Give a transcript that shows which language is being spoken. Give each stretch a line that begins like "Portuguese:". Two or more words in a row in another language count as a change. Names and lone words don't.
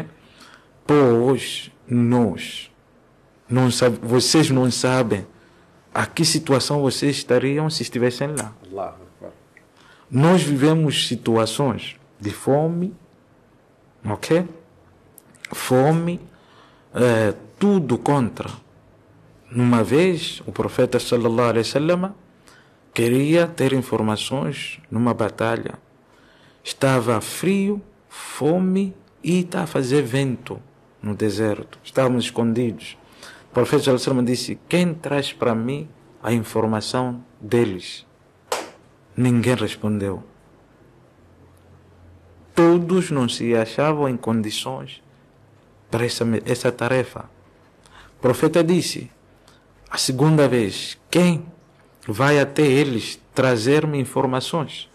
Portuguese: Pois vocês não sabem a que situação vocês estariam se estivessem lá.
Arabic: الله أكبر.
Portuguese: Nós vivemos situações de fome, Ok? Fome, tudo contra. Numa vez, o profeta
Arabic: صلى الله عليه وسلم
Portuguese: queria ter informações numa batalha. Estava frio, fome e está a fazer vento no deserto. Estávamos escondidos. O profeta
Arabic: صلى الله عليه وسلم
Portuguese: disse: quem traz para mim a informação deles? Ninguém respondeu. Todos não se achavam em condições para essa tarefa. O profeta disse, a segunda vez: quem vai até eles trazer-me informações?